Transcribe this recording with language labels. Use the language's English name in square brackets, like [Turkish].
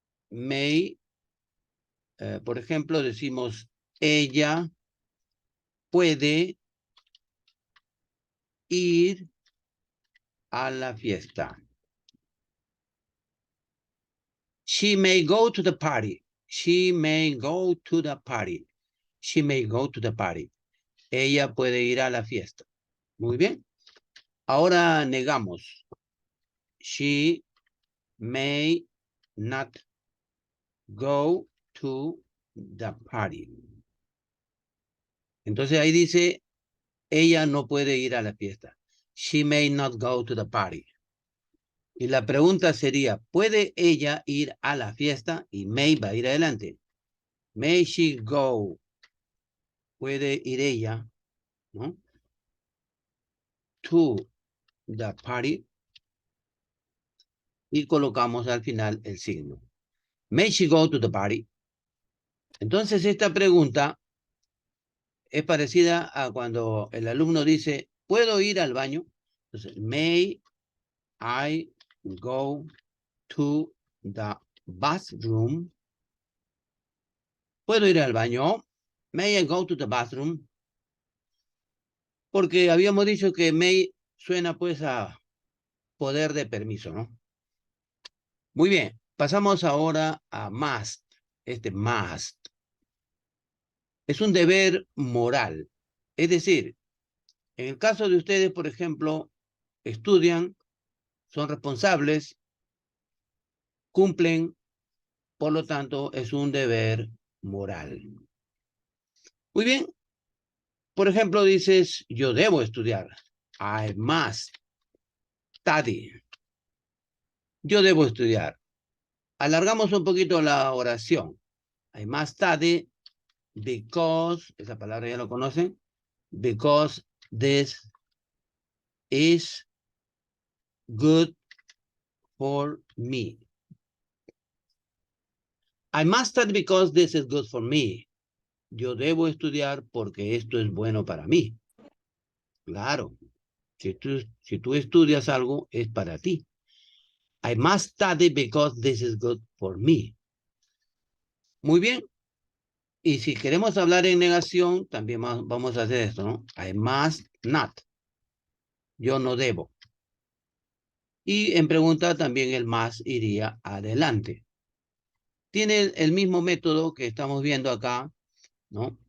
[Spanish] May, por ejemplo, decimos ella puede ir a la fiesta. [English] She may go to the party. She may go to the party. She may go to the party. [Spanish] Ella puede ir a la fiesta. Muy bien. Ahora negamos. [English] She may not go to the party. [Spanish] Entonces ahí dice, ella no puede ir a la fiesta. [English] She may not go to the party. [Spanish] Y la pregunta sería, ¿puede ella ir a la fiesta? Y may va a ir adelante. [English] May she go? [Spanish] ¿Puede ir ella, no? [English] To the party. [Spanish] Y colocamos al final el signo. [English] May she go to the party? [Spanish] Entonces esta pregunta es parecida a cuando el alumno dice, ¿puedo ir al baño? [English] Entonces, may I go to the bathroom? [Spanish] ¿Puedo ir al baño? [English] May I go to the bathroom? [Spanish] Porque habíamos dicho que may suena pues a poder de permiso, ¿no? Muy bien, pasamos ahora a must. Este must es un deber moral. Es decir, en el caso de ustedes, por ejemplo, estudian, son responsables, cumplen, por lo tanto, es un deber moral. Muy bien, por ejemplo, dices, yo debo estudiar. [English] I must study. [Spanish] Yo debo estudiar. Alargamos un poquito la oración. [English] I must study because, [Spanish] esa palabra ya lo conocen, [English] because this is good for me. I must study because this is good for me. [Spanish] Yo debo estudiar porque esto es bueno para mí. Claro, si tú estudias algo, es para ti. [English] I must study because this is good for me. [Spanish] Muy bien. Y si queremos hablar en negación, también vamos a hacer esto, ¿no? [English] I must not. [Spanish] Yo no debo. Y en pregunta también el más iría adelante. Tiene el mismo método que estamos viendo acá, ¿no?